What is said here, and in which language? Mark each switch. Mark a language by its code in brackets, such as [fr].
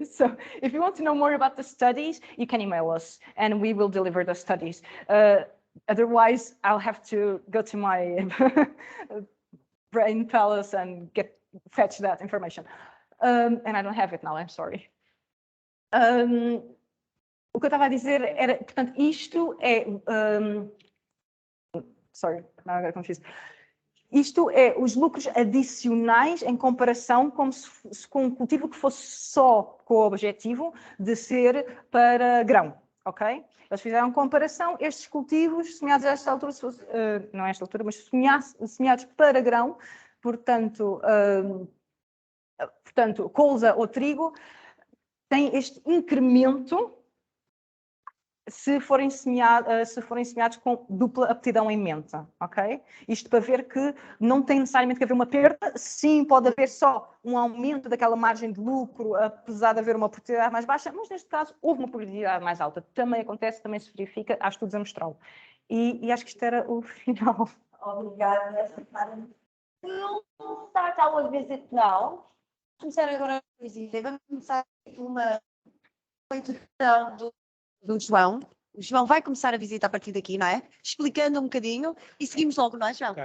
[en] So if you want to know more about the studies, you can email us and we will deliver the studies. Otherwise, I'll have to go to my brain palace and fetch that information. And I don't have it now, I'm sorry. [pt] O que eu estava a dizer era, portanto, isto é... [en] sorry, now I got confused. [pt] Isto é os lucros adicionais em comparação com um cultivo que fosse só com o objetivo de ser para grão, ok? Eles fizeram comparação, estes cultivos semeados a esta altura, não a esta altura, mas semeados para grão, portanto, colza ou trigo, tem este incremento se forem semeados com dupla aptidão em mente, ok? Isto para ver que não tem necessariamente que haver uma perda, sim, pode haver só um aumento daquela margem de lucro, apesar de haver uma produtividade mais baixa, mas neste caso houve uma produtividade mais alta. Também acontece, também se verifica, há estudos a mostrá-lo. E acho que isto era o final. Obrigada. [en] We'll start our visit now. [pt] Começar agora a visita. Vamos começar uma introdução do João. O João vai começar a visita a partir daqui, não é? Explicando um bocadinho e seguimos logo, não é, João?